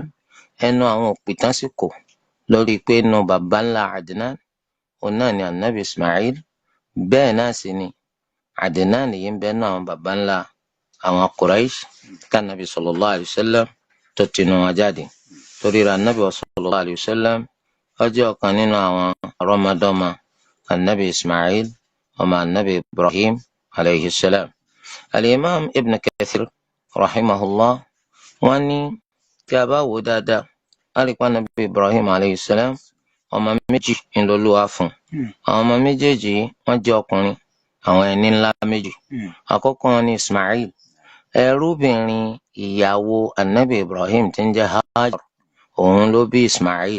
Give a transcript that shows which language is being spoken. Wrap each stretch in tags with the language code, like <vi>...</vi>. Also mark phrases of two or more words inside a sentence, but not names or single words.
<yo>ẹnu àwọn òpìtàn sì kò lórí pé inú baba ńlá Adnan òun náà ni anabi Ismail, bẹ́ẹ̀ náà sì ni Adnan yìí ń bẹ nínú àwọn baba ńlá àwọn Quraysh tánàbí</yo> <ar>صلى الله عليه وسلم</ar> <yo>tó tinú wọn jáde. torí rẹ̀ anabi</yo> <ar>صلى الله عليه وسلم</ar> <yo>ó jẹ́ ọ̀kan nínú àwọn àrọ́mọdọ́mọ anabi Ismail ọmọ anabi Ibrahim</yo> <ar>عليه السلام.</ar> <yo>Al-Imam Ibn Kathir rahimahullah, wọ́n ní tí a bá wò dáadáa a rí pé anabi Ibrahim</yo> <ar>عليه السلام</ar> <yo>ọmọ méjì ńlọlúwa fún. àwọn ọmọ méjèèjì wọ́n jẹ́ ọkùnrin, àwọn ẹni ńlá méjì. àkọ́kọ́ wọn ni Ismail, ẹrúbìnrin ìyàwó anabi Ibrahim tí ń jẹ́ Hajar, òun ló bí Ismail.</yo>